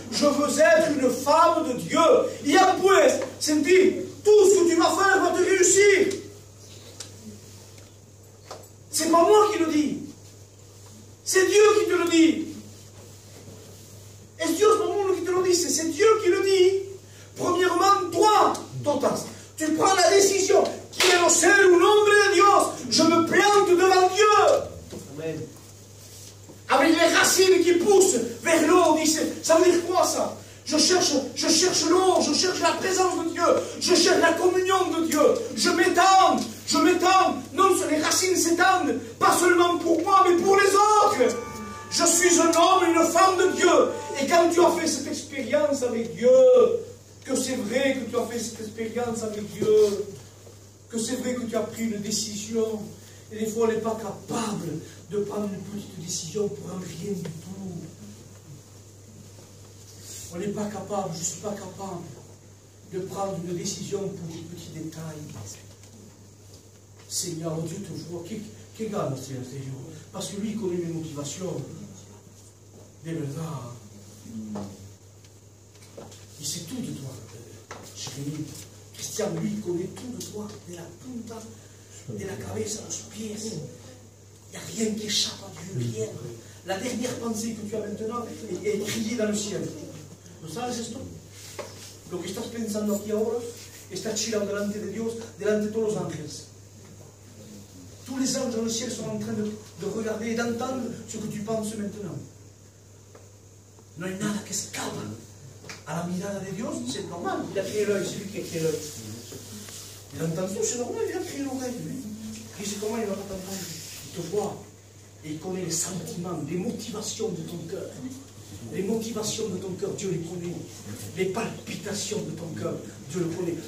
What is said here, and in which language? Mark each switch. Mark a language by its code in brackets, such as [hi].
[fr] Je veux être une femme de Dieu. Et après, c'est dit, tout ce que tu vas faire va te réussir. C'est pas moi qui le dis. C'est Dieu qui te le dit. Et Dieu, c'est pas moi qui te le dit, c'est Dieu qui le dit. Premièrement, toi, Totas, tu prends la décision. [es] Quiero ser un hombre de Dios. [fr] Je me plante devant Dieu. Amen. Avec les racines qui poussent vers l'eau, ça veut dire quoi ça? Je cherche l'eau, je cherche la présence de Dieu, je cherche la communion de Dieu, je m'étends. Non, les racines s'étendent, pas seulement pour moi, mais pour les autres. Je suis un homme, une femme de Dieu. Et quand tu as fait cette expérience avec Dieu, que c'est vrai que tu as fait cette expérience avec Dieu, que c'est vrai que tu as pris une décision, et des fois on n'est pas capable de prendre une petite décision pour un rien du tout. On n'est pas capable, je ne suis pas capable de prendre une décision pour des petits détails. Seigneur, Dieu te voit. Qui gagne, Seigneur? Parce que lui, il connaît mes motivations. [es] Des verdad. [fr] Il sait tout de toi. Jérémie. Christian, lui, il connaît tout de toi. [es] De la punta, de la cabeza a los pieds. [fr] Il n'y a rien qui échappe à Dieu. Rien. La dernière pensée que tu as maintenant est écrite dans le ciel. [es] ¿No sabes esto? Lo que estás pensando aquí ahora está chillado delante de Dios, delante de todos los ángeles. [fr] Tous les anges dans le ciel sont en train de regarder et d'entendre ce que tu penses maintenant. [es] No hay nada que escapa a la mirada de Dios, [fr] c'est normal. Il a créé l'œil, c'est lui qui a créé l'œil. Il entend tout, c'est normal, il a créé l'oreille. Et c'est comment il va pas t'entendre? Il te voit et il connaît les sentiments, les motivations de ton cœur. Les motivations de ton cœur, Dieu les connaît. Les palpitations de ton cœur, Dieu les connaît.